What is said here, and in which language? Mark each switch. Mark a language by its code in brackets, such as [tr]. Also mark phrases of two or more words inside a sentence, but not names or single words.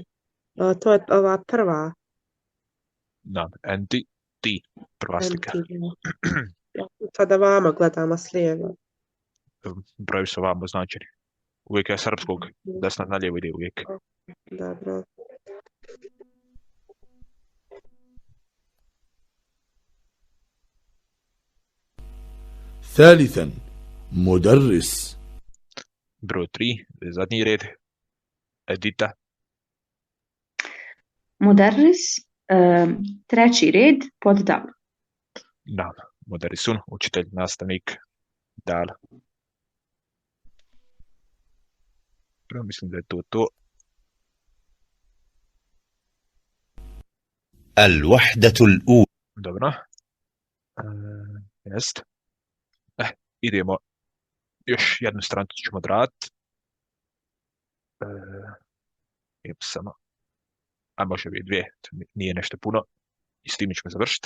[bs] To je ova prva. Da, enti, ti. Prva slika. Ja sada vama gledam s lijeva. Brojevi su ovamo označeni. Uvijek je srpskog, desna na lijevo ide uvijek. Dobro. [ar] ثالثا مدرس. [bs] Broj 3, zadnji red. Edita. Mudarris, treći red pod dal. Da, Mudarisun, učitelj, nastavnik, dal. Prvo mislim da je to. [ar] الوحدة الأولى. [bs] Dobro. Jest. Idemo. Još jednu stranicu ćemo odraditi. Samo. A može biti 2, nije nešto puno. I s tim ćemo završiti.